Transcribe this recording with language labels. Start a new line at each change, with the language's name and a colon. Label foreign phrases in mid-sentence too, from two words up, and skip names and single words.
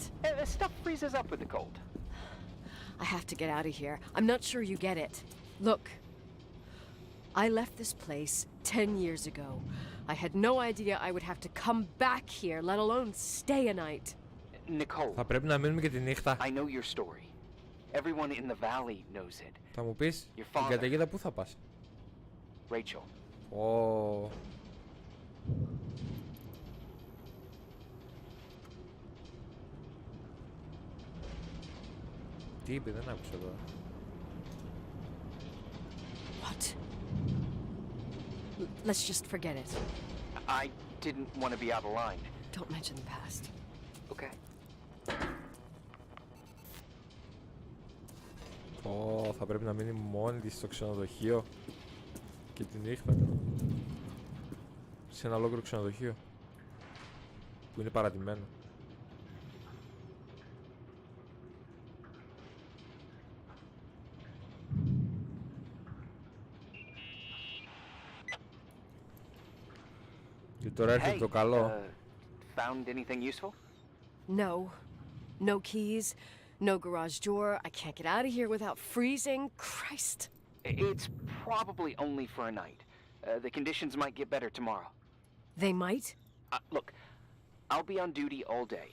English: Stuff freezes up with the cold. I have to get out of here. I'm not sure you get it. Look, I left this place 10 years ago. I had no idea I would have to come back here, let alone stay a night. Nicole,
Greek: Θα πρέπει να μείνουμε και τη νύχτα.
English: I know your story. Everyone in the valley knows it.
Greek: Θα μου πεις,
English: Your
Greek: την
English: father.
Greek: καταιγίδα πού θα πας?
English: Rachel.
Greek: Ω. Τι είπε, δεν άκουσα εδώ.
English: What? Let's just forget it. I didn't want to be out of line. Don't mention the past. Okay.
Greek: Ω, θα πρέπει να μείνει μόνη της στο ξενοδοχείο και τη νύχτα. Σε ένα ολόκληρο ξενοδοχείο που είναι παρατημένο. Και τώρα έρχεται το καλό.
English: Found anything useful? No. No keys. No garage door. I can't get out of here without freezing. Christ. It's probably only for a night. The conditions might get better tomorrow. They might? Look, I'll be on duty all day.